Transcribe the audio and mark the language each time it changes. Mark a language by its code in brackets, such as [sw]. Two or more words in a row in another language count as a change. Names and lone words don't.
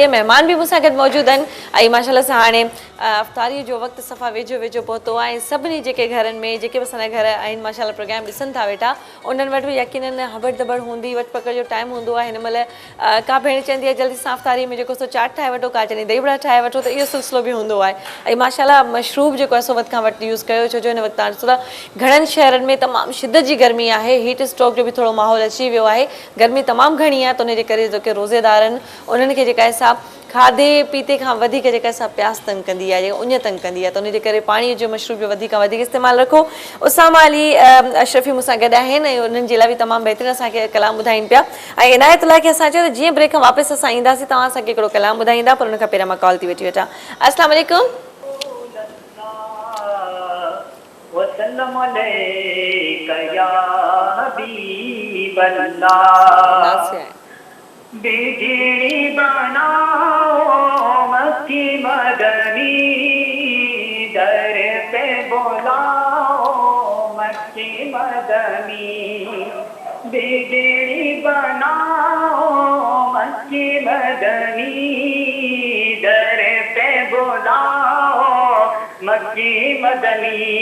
[sd] महिमान बि मूंसां गॾु मौजूदु आहिनि ऐं माशाल्लाह सां हाणे अफ़्तारी जो वक़्तु सफ़ा वेझो वेझो पहुतो आहे ऐं सभिनी जेके घरनि में जेके बि असांजा घर आहिनि माशाल्लाह प्रोग्राम ॾिसनि था वेठा उन्हनि वटि बि यकीनन हबड़ दबड़ हूंदी वटि पकड़ जो टाइम हूंदो आहे हिन महिल का भेण चवंदी आहे जल्दी सां अफ़्तारी में जेको सो चाट ठाहे वठो का चवंदी दही बड़ा ठाहे वठो त इहो सिलसिलो बि हूंदो आहे ऐं माशाल्लाह मशरूब जेको आहे सो वधि खां वधि यूज़ कयो छो जो हिन वक़्तु तव्हां ॾिसो था घणनि शहरनि में तमामु शिदत जी गर्मी आहे हीट स्ट्रोक जो बि थोरो माहौल अची वियो आहे गर्मी तमामु घणी आहे त उनजे करे जेके रोज़ेदार आहिनि उन्हनि खे जेका आहे सा खाधे पीते खां वधीक जेका सा प्यास तंग कंदी आहे जेका उञ तंग कंदी आहे त उनजे करे पाणीअ जो मशरूब जो वधीक खां वधीक इस्तेमालु रखो उसामा अली अशरफी मूंसां गॾु आहिनि ऐं उन्हनि जे लाइ बि तमामु बहितरीनु असांखे कलाम ॿुधाइनि पिया ऐं इनायत लाइ खे असां चयो त जीअं ब्रेक खां वापसि असां ईंदासीं तव्हां असांखे हिकिड़ो कलाम ॿुधाईंदा पर उनखां पहिरियां मां कॉल थी वठी वठां [ar] السلام علیکم وسلم علیک یا حبیب اللہ [ur] بجلی بناؤ مکی مدنی در پہ بلاؤ مکی مدنی بجلی بناؤ مکی مدنی در پہ بلاؤ مکی مدنی